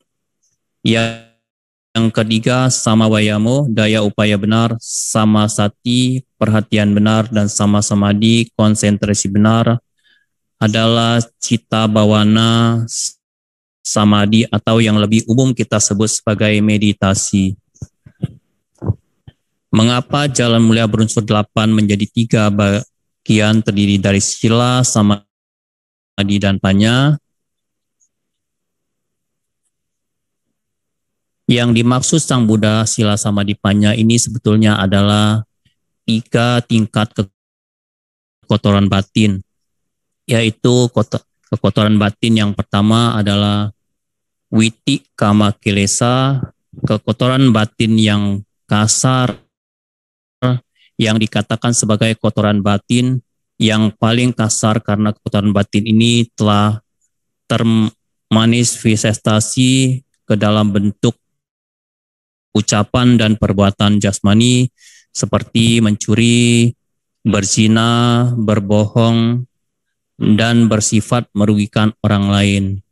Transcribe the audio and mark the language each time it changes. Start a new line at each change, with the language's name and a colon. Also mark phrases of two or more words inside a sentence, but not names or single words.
Indonesian: Yang ketiga,
Pali: sama wayamo,
Indonesian: daya upaya benar,
Pali: sama sati,
Indonesian: perhatian benar, dan
Pali: sama samadi,
Indonesian: konsentrasi benar, adalah
Pali: cita bawana samadi
Indonesian: atau yang lebih umum kita sebut sebagai meditasi. Mengapa jalan mulia berunsur 8 menjadi 3 bagian terdiri dari sila, samadhi, dan panya? Yang dimaksud Sang Buddha
Pali: sila samadhi panya
Indonesian: ini sebetulnya adalah 3 tingkat kekotoran batin, yaitu kekotoran batin yang pertama adalah
Pali: witi kama kilesa,
Indonesian: kekotoran batin yang kasar, yang dikatakan sebagai kotoran batin yang paling kasar karena kekotoran batin ini telah termanifestasi ke dalam bentuk ucapan dan perbuatan jasmani seperti mencuri, berzina, berbohong, dan bersifat merugikan orang lain.